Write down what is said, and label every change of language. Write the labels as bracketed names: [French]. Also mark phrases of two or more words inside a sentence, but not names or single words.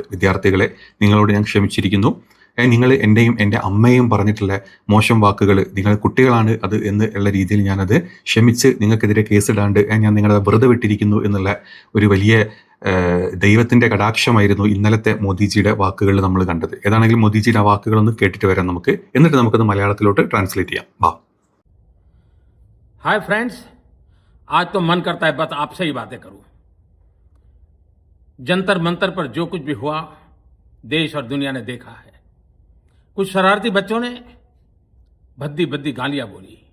[Malayalam] വിദ്യാർത്ഥികളെ, നിങ്ങളോട് ഞാൻ ക്ഷമിച്ചിരിക്കുന്നു. നിങ്ങൾ എൻ്റെയും എൻ്റെ അമ്മയും പറഞ്ഞിട്ടുള്ള മോശം വാക്കുകൾ, നിങ്ങൾ കുട്ടികളാണ് അത് എന്നുള്ള രീതിയിൽ ഞാനത് ക്ഷമിച്ച് നിങ്ങൾക്കെതിരെ കേസിടാണ്ട് ഞാൻ നിങ്ങളെ വെറുതെ വിട്ടിരിക്കുന്നു എന്നുള്ള ഒരു വലിയ ദൈവത്തിൻ്റെ കടാക്ഷമായിരുന്നു ഇന്നലത്തെ മോദിജിയുടെ വാക്കുകൾ നമ്മൾ കണ്ടത്. ഏതാണെങ്കിലും മോദിജിയുടെ ആ വാക്കുകളൊന്ന് കേട്ടിട്ട് വരാം നമുക്ക്, എന്നിട്ട് നമുക്കത് മലയാളത്തിലോട്ട് ട്രാൻസ്ലേറ്റ് ചെയ്യാം. വാ. [English] hi friends, [Hindi] आज तो मन करता है बस आपसे ही बातें करूं। जंतर मंतर पर जो कुछ भी हुआ देश और दुनिया ने देखा है। कुछ शरारती बच्चों ने भद्दी भद्दी गालियां बोली।